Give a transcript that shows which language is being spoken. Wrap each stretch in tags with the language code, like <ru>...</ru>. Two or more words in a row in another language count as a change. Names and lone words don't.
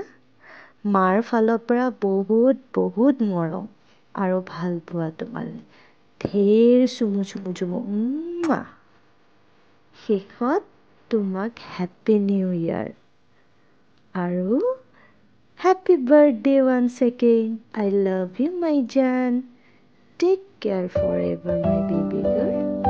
<as>মাৰ ফালৰ পৰা বহুত বহুত মৰম আৰু ভাল পোৱা তোমালৈ। ঢেৰ চুমু চুমু চুমু। শেষত তোমাক</as> <en>happy new year</en> <as>আৰু</as> <en>happy birthday once again. I love you, my Jan. Take care forever, my baby girl.</en>